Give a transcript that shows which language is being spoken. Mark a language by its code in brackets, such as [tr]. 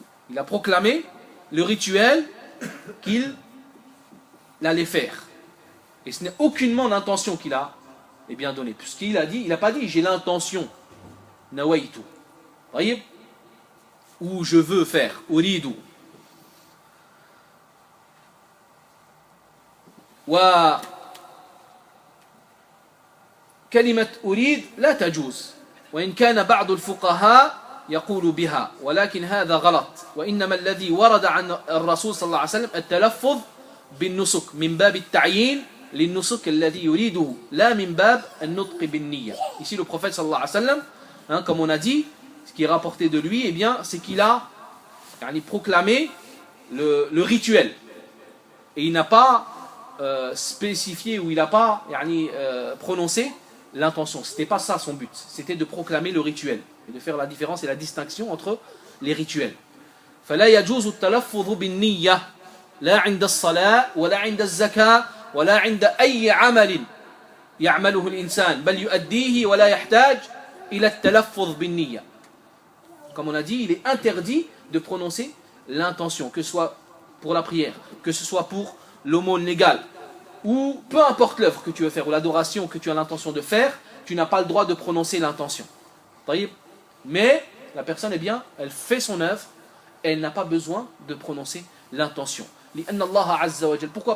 [fr] Il a proclamé le rituel qu'il allait faire. Et ce n'est aucunement l'intention qu'il a bien donnée. Puisqu'il a dit, il n'a pas dit j'ai l'intention, nawaitu, ou je veux faire, uridu. [ar] Wa كلمة أريد لا تجوز وإن كان بعض الفقهاء يقول بها ولكن هذا غلط وإنما الذي ورد عن الرسول صلى الله عليه وسلم التلفظ بالنسك من باب التعيين للنسك الذي يريده لا من باب النطق بالنية. [fr] Ici le prophète [ar] صلى الله عليه وسلم, [fr] comme on a dit, ce qui est rapporté de lui, eh bien, c'est qu'il a proclamé le rituel et il n'a pas spécifié ou il n'a pas prononcé l'intention. C'était pas ça son but, c'était de proclamer le rituel et de faire la différence et la distinction entre les rituels. [ar] فلا يجوز التلفظ بالنية لا عند الصلاة ولا عند الزكاة ولا عند أي عمل يعمله الإنسان بل يؤديه ولا يحتاج إلى التلفظ بالنية. [fr] comme on a dit, il est interdit de prononcer l'intention, que ce soit pour la prière, que ce soit pour l'aumône légale, ou peu importe l'œuvre que tu veux faire, ou l'adoration que tu as l'intention de faire, tu n'as pas le droit de prononcer l'intention. Mais la personne, eh bien, elle fait son œuvre, et elle n'a pas besoin de prononcer l'intention. Pourquoi?